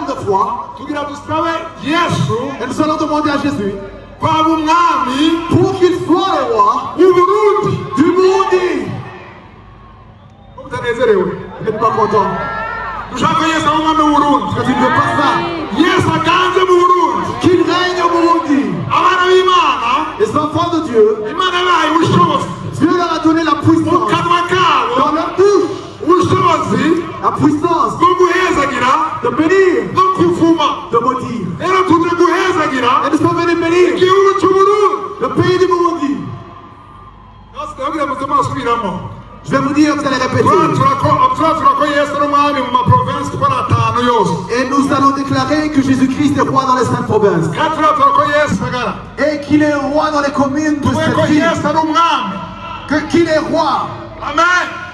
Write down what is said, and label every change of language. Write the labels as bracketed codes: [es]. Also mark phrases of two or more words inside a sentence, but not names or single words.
[fr] foi. Et nous allons demander à Jésus Pour qu'il soit le roi du Burundi. Vous n'êtes pas content? [rn] Dushaka Yesu abe umwami w'Uburundi. [fr] Parce que tu ne veux pas ça. [rn] Yesu aganze mu Burundi. [fr] Qu'il règne au Burundi. [rn] Abana b'Imana, [fr] les enfants de Dieu, [rn] Imana yabahaye ubushobozi. [fr] Dieu leur a donné la puissance. [rn] Mu kanwa kabo, [fr] dans leur bouche, [rn] ubushobozi, [fr] la puissance [rn] bwo guhezagira, [fr] de bénir, [rn] no kuvuma, [fr] de maudire. [rn] rero tuje guhezagira, [fr] Et nous sommes venus bénir [rn] igihugu cy'Uburundi, [fr] le pays du Burundi. [rn] Ndabwira mutema asubiramo. [fr] Je vais vous dire, vous allez répéter. Et nous allons déclarer que Jésus-Christ est roi dans les 5 provinces. Et qu'il est roi dans les communes de cette ville. Qu'il est roi. Amen.